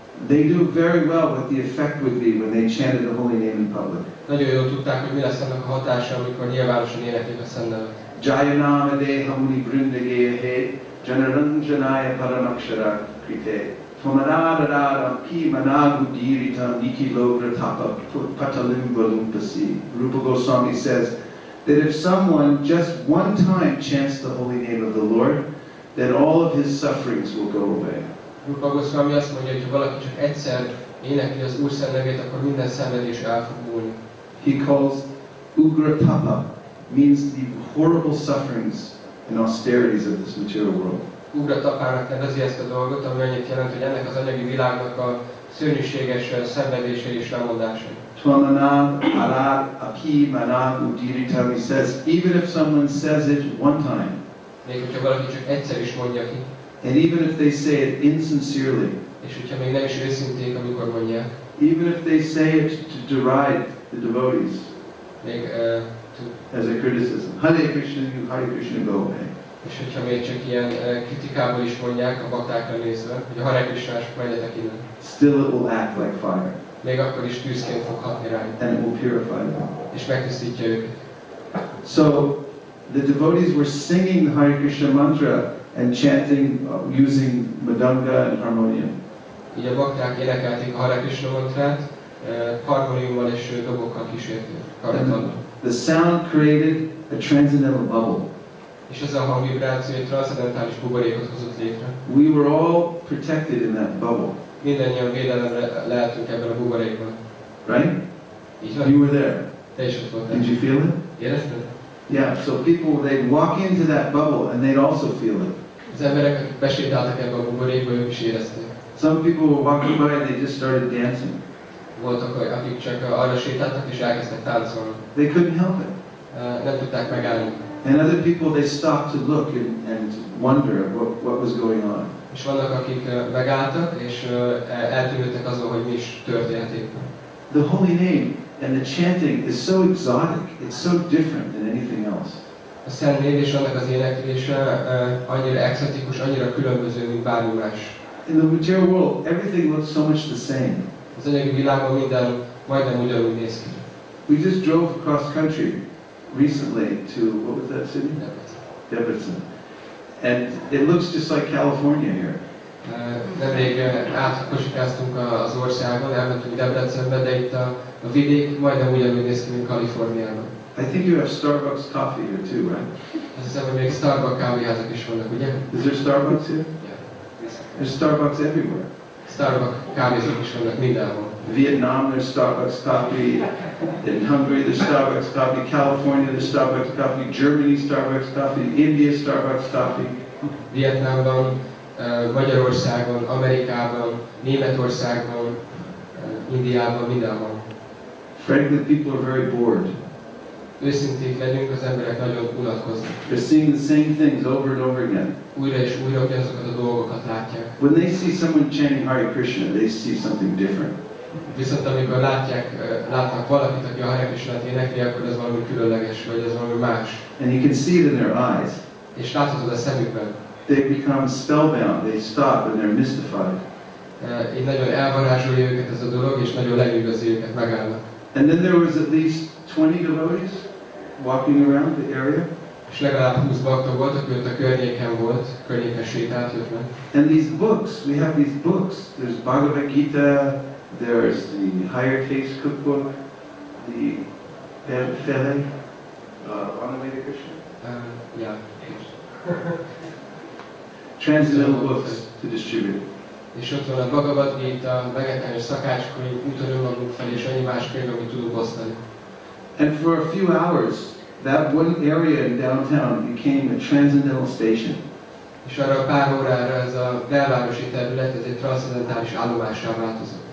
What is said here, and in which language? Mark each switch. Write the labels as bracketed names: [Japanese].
[English] They knew very well what the effect would be when they chanted the holy name in public. [Hungarian] Nagyon jól tudták, hogy mi lesz annak a hatása, amikor nyilvánosan éneklik a Szent nevet. [Sanskrit] Jayanama Deha Muni Brindage Janaranjanaya Paramakshara Krite Tomanadara Ki Managu Dirita Niki Logra Tapa Patalim Valumpasi. [English] Rupa Goswami says that if someone just one time chants the holy name of the Lord, then all of his sufferings will go away. [Hungarian] Rupa Goswami azt mondja, hogy ha valaki csak egyszer énekli az Úr szent nevét, akkor minden szenvedés el fog múlni. [English] He calls Ugra Tapa, means the horrible sufferings and austerities of this material world. [Hungarian] Ugra Tapának nevezi ezt a dolgot, ami annyit jelent, hogy ennek az anyagi világnak a szörnyűséges szenvedései és lemondásai. [Sanskrit] Twamanad Arad Api Manad Udirita, [English] he says, even if someone says it one time, [Hungarian] még hogyha valaki csak egyszer is mondja ki, [English] and even if they say it insincerely, [Hungarian] és hogyha még nem is őszinték, amikor mondják, [English] even if they say it to deride the devotees, [Hungarian] még, [English] as a criticism, Hare Krishna, go away. [Hungarian] és hogyha még csak ilyen kritikából is mondják a baktákra nézve, hogy a Hare Krishnások menjetek innen. [English] Still it will act like fire. [Hungarian] Még akkor is tűzként fog hatni rájuk. [English] And it will purify them. [Hungarian] És megtisztítja őket. [English] So the devotees were singing the Hare Krishna mantra and chanting using mridanga and harmonium. [Hungarian] Így a bakták énekelték a Hare Krishna mantrát, harmoniummal és dobokkal kísérték. [English] The sound created a transcendental bubble. [Hungarian] És ez a hangvibráció egy transzendentális buborékot hozott létre. [English] We were all protected in that bubble. [Hungarian] Mindennyian védelemre lehetünk ebben a buborékban. [English] Right? [Hungarian] Így van? [English] You were there. [Hungarian] Te is ott voltál. [English] Did you feel it? [Hungarian] Érezted? [English] Yeah, so people, they'd walk into that bubble and they'd also feel it. [Hungarian] Az emberek, akik besétáltak ebbe a buborékba, ők is érezték. [English] Some people were walking by and they just started dancing. [Hungarian] Voltak, akik csak arra sétáltak és elkezdtek táncolni. [English] They couldn't help it. [Hungarian] Nem tudták megállni. [English] And other people, they stopped to look and wonder what was going on. [Hungarian] És vannak, akik megálltak és eltűnődtek azon, hogy mi is történt éppen. [English] The holy name and the chanting is so exotic. It's so different than anything else. [Hungarian] A szent név és annak az éneklése annyira exotikus, annyira különböző, mint bármi más. [English] In the material world, everything looks so much the same. [Hungarian] Az anyagi világban minden majdnem ugyanúgy néz ki. [English] We just drove across country recently to, what was that city? Debrecen. And it looks just like California here. [Hungarian] Nemrég átkosikáztunk az országon, elmentünk Debrecenbe, de itt a vidék majdnem ugyanúgy néz ki, mint Kaliforniában. [English] I think you have Starbucks coffee here too, right? [Hungarian] Azt hiszem, hogy még Starbucks kávéházak is vannak, ugye? [English] Is there Starbucks here? Yeah. There's Starbucks everywhere. [Hungarian] Starbucks kávézók is vannak mindenhol. [English] Vietnam, there's Starbucks coffee. In Hungary, there's Starbucks coffee. California, there's Starbucks coffee. Germany, Starbucks coffee. India, Starbucks coffee. [Hungarian] Vietnámban, Magyarországon, Amerikában, Németországban, Indiában, mindenhol. [English] Frankly, people are very bored. [Hungarian] Őszinték legyünk, az emberek nagyon unatkoznak. [English] They're seeing the same things over and over again. [Hungarian] Újra és újra ugyanazokat a dolgokat látják. [English] When they see someone chanting Hare Krishna, they see something different. [Hungarian] Viszont amikor látnak valakit, aki a Hare Krishnát énekli, akkor ez valami különleges, vagy ez valami más. [English] And you can see it in their eyes. [Hungarian] És láthatod a szemükben. [English] They become spellbound. They stop and they're mystified. [Hungarian] Így nagyon elvarázsolja őket ez a dolog, és nagyon lenyűgözi őket, megállnak. [English] And then there was at least 20 devotees walking around the area. [Hungarian] És legalább 20 bakta volt, aki ott a környéken volt, környéken sétált, jött meg. [English] And these books, we have these books. There's Bhagavad Gita, there's the Higher Taste Cookbook, the Fele, on the way to Krishna. Yeah. Transcendental books to distribute. [Hungarian] És ott van a Bhagavad Gita, megetelés szakácskönyv, úton önmagunk felé, és annyi más könyv, amit tudunk osztani. [English] And for a few hours, that one area in downtown became a transcendental station. [Hungarian] És arra a pár órára ez a belvárosi terület, ez egy transzendentális állomássá változott.